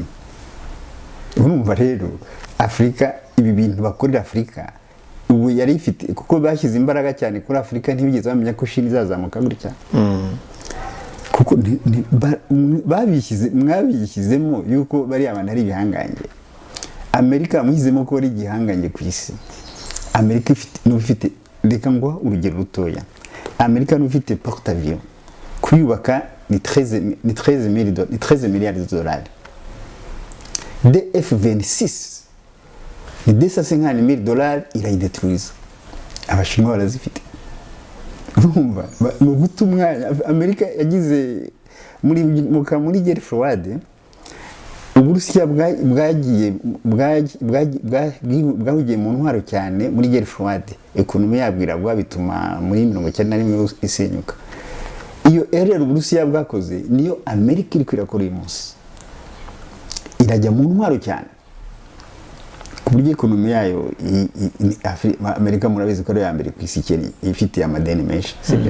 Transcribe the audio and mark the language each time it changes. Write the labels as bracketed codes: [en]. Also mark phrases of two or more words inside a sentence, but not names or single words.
[rw] Urumva rero Afurika ibi bintu bakorera Afurika ubu yari ifite, kuko bashyize imbaraga cyane kuri Afurika ntibigeze bamenya ko Chine izazamuka gutya. Kuko mwabishyizemo yuko bari abantu ari ibihangange. Amerika muhizemo ko ari igihangange ku isi. Amerika ifite reka ngo urugero rutoya. Amerika n'ufite [fr] porte avion [rw] kuyubaka ni 13 [fr] milliards de dollars. [rw] De F-26 ni 250 000 dollars irayidetruiza. Abashinwa barazifite. Urumva mu guta umwanya Amerika yagize muri [fr] guerre froide. [rw] Uburusiya bwahugiye mu ntwaro cyane muri [fr] guerre froide. [rw] Ekonomi yabwiragwa bituma muri 1991 isenyuka. Iyo rero Uburusiya bwakoze niyo Amerika iri kwirakora uyu munsi. Irajya mu ntwaro cyane ku buryo ekonomi yayo Amerika murabizi ko ari ya mbere ku isi ifite amadeni menshi, sibyo?